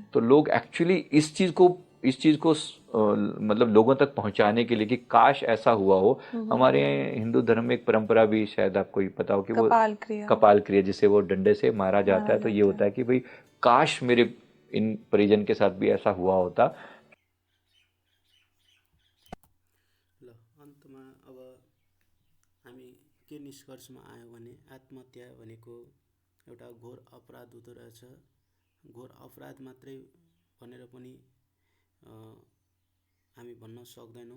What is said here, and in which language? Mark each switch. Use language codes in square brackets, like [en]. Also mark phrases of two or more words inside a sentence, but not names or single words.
[hi] तो लोग एक्चुअली इस चीज़ को मतलब लोगों तक पहुंचाने के लिए कि काश ऐसा हुआ हो। हमारे हिंदू धर्म में एक परंपरा भी शायद आपको ही पता हो कि वो कपाल क्रिया, जिसे वो डंडे से मारा जाता है। तो ये होता है कि भाई काश मेरे इन परिजन के साथ भी ऐसा हुआ होता। [ne] ल अन्तमा अब हामी के निष्कर्षमा आयौँ भने आत्महत्या भनेको एउटा घोर अपराध हुँदो रहेछ। घोर अपराध मात्रै भनेर पनि हामी भन्न सक्दैनौँ।